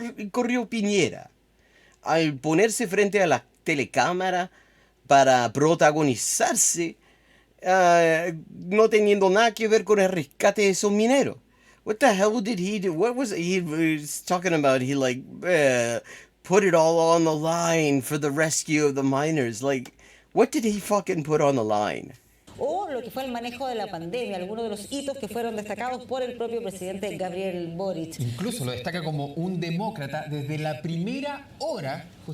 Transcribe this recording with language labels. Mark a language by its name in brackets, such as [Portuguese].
[Spanish] Corrió Piñera al ponerse frente a la telecámara para protagonizarse, no teniendo nada que ver con el rescate de esos mineros. [English] What the hell did he do? What was he was talking about? He like put it all on the line for the rescue of the miners. Like, what did he fucking put on the line? [Spanish] O lo que fue el manejo de la pandemia, algunos de los hitos que fueron destacados por el propio presidente Gabriel Boric. Incluso lo destaca como un demócrata desde la primera hora.